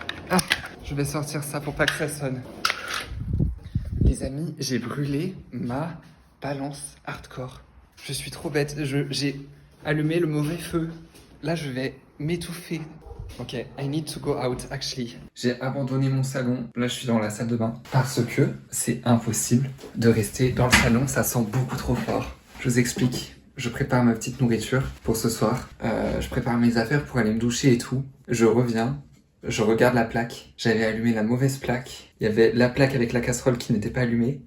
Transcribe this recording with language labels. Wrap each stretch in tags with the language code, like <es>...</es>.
<fr>Ah, je vais sortir ça pour pas que ça sonne. Les amis, j'ai brûlé ma balance hardcore. Je suis trop bête. J'ai allumé le mauvais feu. Là, je vais m'étouffer.</fr> <en>Ok, I need to go out, actually.</en> <fr>J'ai abandonné mon salon. Là, je suis dans la salle de bain. Parce que c'est impossible de rester dans le salon. Ça sent beaucoup trop fort. Je vous explique. Je prépare ma petite nourriture pour ce soir. Je prépare mes affaires pour aller me doucher et tout. Je reviens. Je regarde la plaque. J'avais allumé la mauvaise plaque. Il y avait la plaque avec la casserole qui n'était pas allumée.</fr>